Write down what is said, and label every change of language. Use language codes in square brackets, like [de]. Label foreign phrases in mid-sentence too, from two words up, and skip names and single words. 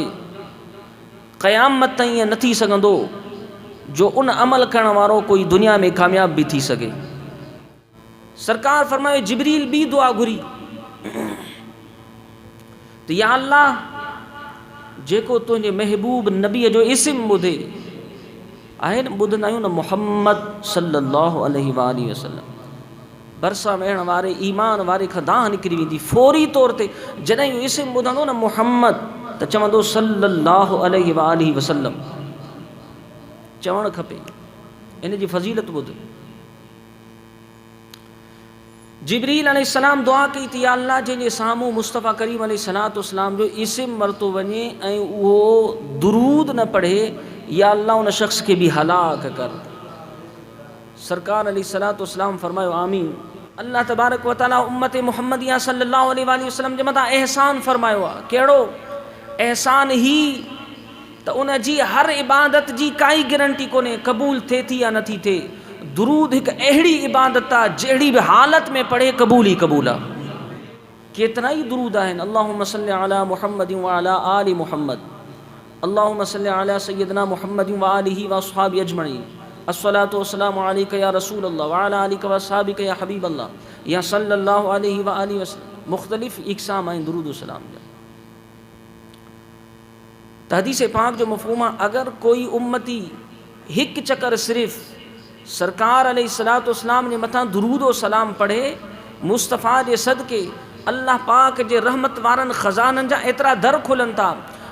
[sd] क़यामत ताईं ईअं न थी सघंदो जो उन अमल करण वारो कोई दुनिया में कामयाब भी थी सके। सरकार फरमायो जिब्रील बी दुआ घुरी त [ar] يا الله, [sd] जेको तुंहिंजे महबूब नबीअ जो इस्म ॿुधे आहे न, ॿुधंदा आहियूं न मुहम्मद [ar] صلى الله عليه وسلم, [sd] भरिसां वेहण वारे ईमान वारे खां दाह निकिरी वेंदी। फौरी तौर ते जॾहिं इहो इस्म ॿुधंदो न मुहम्मद, त चवंदो [ar] صلى الله عليه وسلم [sd] चवणु खपे। इन जी फ़ज़ीलत ॿुध। जिब्रील अलैहिस्सलाम दुआ कई त [ar] يا الله, [sd] जंहिंजे साम्हूं मुस्तफ़ा करीम [ar] عليه الصلاة والسلام [sd] जो इस्म वरितो वञे ऐं उहो दुरूद न पढ़े, [ar] يا الله [sd] उन शख़्स खे बि हलाक कर। सरकार [ar] عليه الصلاة والسلام [sd] फरमायो आमीन। [ar] الله تبارك وتعالى [sd] उम्मत मुहम्मदिया [ar] صلى الله عليه وسلم [sd] जे मथां एहसान फरमायो आहे। कहिड़ो एहसान? ही त उन जी हर इबादत जी काई गारंटी कोन्हे क़बूल थिए थी या नथी थिए। दुरूद हिकु अहिड़ी इबादत आहे जहिड़ी बि हालत में पढ़े क़बूल ई क़बूल आहे। केतिरा ई दुरूद आहिनि। [ar] اللهم صل على محمد وعلى آل محمد، اللهم صل على سيدنا محمد وآله وأصحاب أجمعين، الصلاة والسلام عليك يا رسول الله وعلى آلك وأصحابك يا حبيب الله يا صلى الله عليه وآله وسلم. [sd] मुख़्तलिफ़ इक़साम आहिनि दुरूद सलाम जा। त हदीस पाक जो मफ़हूम आहे, अगर कोई उम्मती हिकु चकर सिर्फ़ सरकार [ar] عليه الصلاة والسلام [sd] जे मथां दुरूद व सलाम पढ़े, मुस्तफ़ा जे सदके अल्लाह पाक जे रहमत वारनि ख़ज़ाननि जा एतिरा दर खुलनि था।